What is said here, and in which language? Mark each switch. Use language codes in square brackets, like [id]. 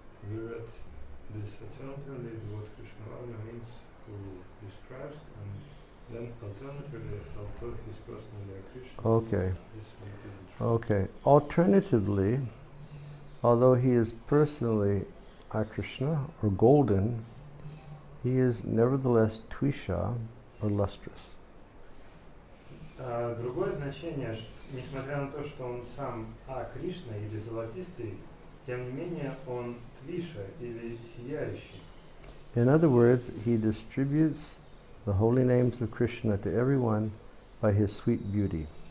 [en] We read this alternatively, what Krishna Varna means, who describes, and then alternatively, although he is personally a Krishna. Okay. This will be the truth. Okay. Alternatively, although he is personally a Krishna or golden, he is nevertheless Twisha or lustrous. [ru] Другое значение, несмотря на то, что он сам Кришна или золотистый, тем не менее он Твиша или сияющий. [en] In other words, he distributes the holy names of Krishna to everyone by his sweet beauty.